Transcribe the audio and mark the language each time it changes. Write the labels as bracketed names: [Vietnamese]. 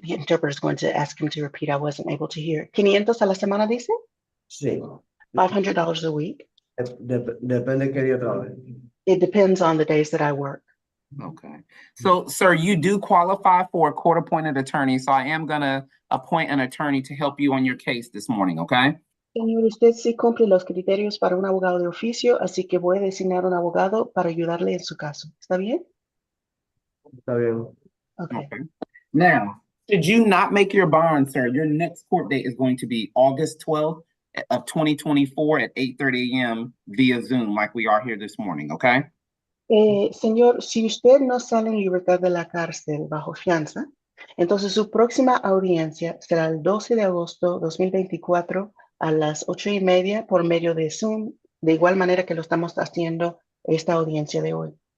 [English] The interpreter is going to ask him to repeat. I wasn't able to hear. [Spanish] 500 a la semana, dice? Sí. [English] $500 a week. [Spanish] Depende qué día trabaje. [English] It depends on the days that I work. Okay. So, sir, you do qualify for a court-appointed attorney, so I am gonna appoint an attorney to help you on your case this morning, okay? [Spanish] Señor, usted sí cumple los criterios para un abogado de oficio, así que voy a designar un abogado para ayudarle en su caso. ¿Está bien? Está bien. [English] Okay. Okay. Now, should you not make your bond, sir, your next court date is going to be August 12th of 2024 at 8:30 a.m. via Zoom, like we are here this morning, okay? [Spanish] Señor, si usted no sale en libertad de la cárcel bajo fianza, entonces su próxima audiencia será el 12 de agosto 2024 a las 8:30 por medio de Zoom, de igual manera que lo estamos haciendo esta audiencia de hoy.